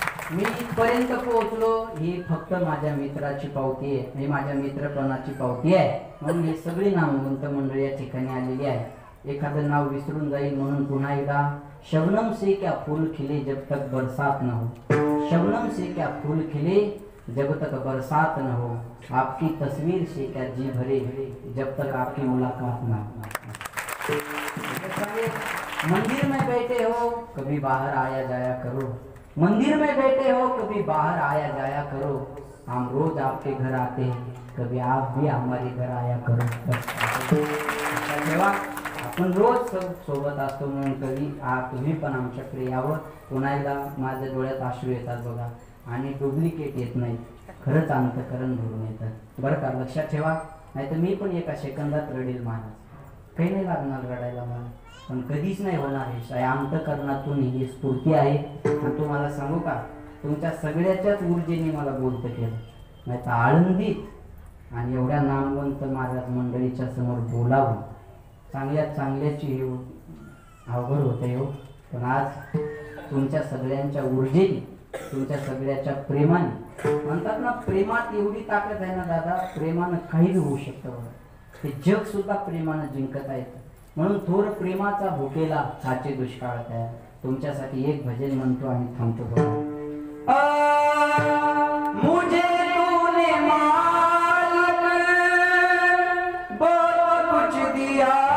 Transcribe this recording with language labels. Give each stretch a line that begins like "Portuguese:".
Marathi: मी इथपर्यंत पोहोचलो ही फक्त माझ्या मित्राची पावती आहे, ही माझ्या मित्रपणाची पावती आहे. म्हणून ही सगळी नामवंत मंडळी या ठिकाणी आलेली आहे. एखादं नाव विसरून जाईल म्हणून पुन्हा एकदा,
Hindi: शबनम से क्या फूल खिले जब तक बरसात न हो. शबनम से क्या फूल खिले जब तक बरसात न हो. आपकी तस्वीर से क्या जी भरे जब तक आपकी मुलाकात ना हो. मंदिर में बैठे हो कभी बाहर आया जाया करो. मंदिर में बैठे हो कभी बाहर आया जाया करो. हम रोज आपके घर आते हैं, कभी आप भी हमारे घर आया करो.
Marathi: आपण रोज सोबत असतो म्हणून कधी तुम्ही पण आमच्याकडे यावं. पुन्हा एकदा माझ्या डोळ्यात अश्रू येतात बघा, आणि डुप्लिकेट येत नाही, खरंच अंतकरण भरून येतात बरं का. लक्षात ठेवा. नाही तर मी पण एका सेकंदात रडेल महाराज. काही नाही लागणार रडायला मला, पण कधीच नाही होणार. हे अंतकरणातून ही स्फूर्ती आहे. आणि तुम्हाला सांगू का, तुमच्या सगळ्याच्याच ऊर्जेने मला बोलतं केलं. नाही तर आळंदीत आणि एवढ्या नामवंत महाराज मंडळीच्या समोर बोलावं चांगल्याची अवघड होते हो. पण आज तुमच्या सगळ्यांच्या ऊर्जेने, तुमच्या सगळ्याच्या प्रेमाने, म्हणतात ना प्रेमात एवढी ताकद आहे ना दादा, प्रेमानं काही होऊ शकतं बघा. हे जग सुद्धा प्रेमानं जिंकत आहेत. म्हणून थोर प्रेमाचा भुकेला साचे दुष्काळ तयार. तुमच्यासाठी एक भजन म्हणतो आणि थांबतो बघा.
Hindi: मुझे तूने मालिक बहुत कुछ दिया